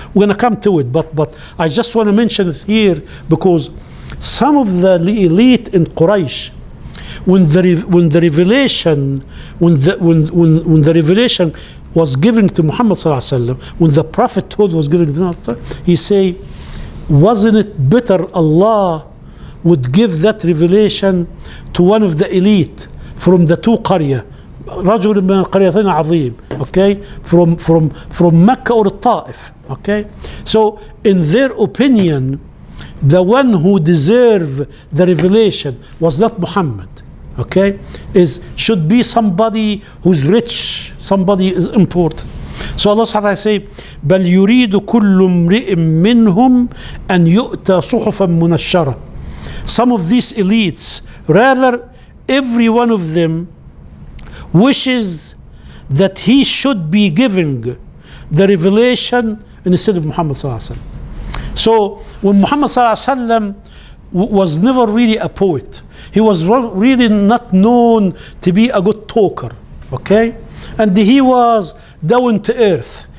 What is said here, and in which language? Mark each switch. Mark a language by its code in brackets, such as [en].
[en] We're going to come to it, but I just want to mention it here because some of the elite in Quraysh, when the revelation was given to Muhammad sallallahu alaihi wasallam, when the prophethood was given to him, he say, wasn't it better Allah would give that revelation to one of the elite from the two qarya, رجل من القريتين عظيم, okay, from Mecca or Taif. Okay, so in their opinion, the one who deserved the revelation was not Muhammad. Okay, should be somebody who's rich, somebody is important. So Allah subhanahu wa ta'ala say, [ar] بل يريد كل امرئ منهم أن يؤتى صحفا منشرة. [en] Some of these elites, rather every one of them wishes that he should be giving the revelation instead of Muhammad sallallahu alaihi wasallam. So when Muhammad sallallahu alaihi wasallam was never really a poet, he was really not known to be a good talker, okay, and he was down to earth.